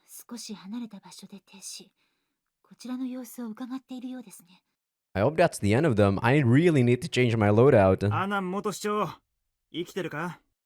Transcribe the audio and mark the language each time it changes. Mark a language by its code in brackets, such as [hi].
[ja] 少し離れた場所で停止。こちらの様子を伺っているようですね。 [en] I hope that's the end of them. I really need to change my loadout. [ja] アナン元市長、生きてるか